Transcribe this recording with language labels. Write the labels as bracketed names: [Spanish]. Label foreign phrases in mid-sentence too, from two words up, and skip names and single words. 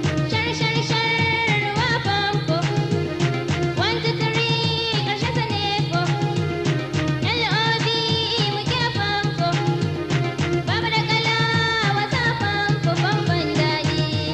[Hausa] Shar, shar, shar, ruwa famfo. [English] One, two, three, [Hausa] ƙarshen sa ne ko. L O V E muke famfo. Babu da kala, wasa famfo, famfon daɗi.